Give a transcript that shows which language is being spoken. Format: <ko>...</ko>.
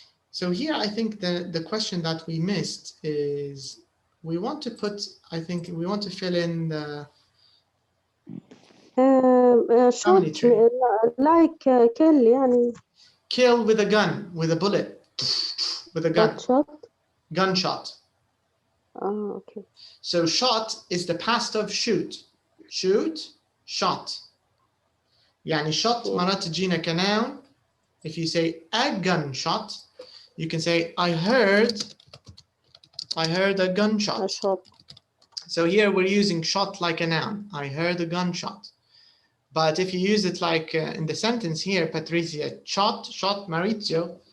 <en>So here, I think the question that we missed is we want to fill in the family shot tree. like kill يعني. Kill with a gun, with a bullet, with a gun. Shot. Gunshot. Oh, okay. So shot is the past of shoot. Shoot, shot.</en> <ar>يعني shot مرات تجينا كnoun.</ar> <en>If you say a gunshot, you can say I heard a gunshot. A shot. So here we're using shot like a noun. I heard a gunshot. But if you use it like in the sentence here, Patrizia shot Maurizio.</en>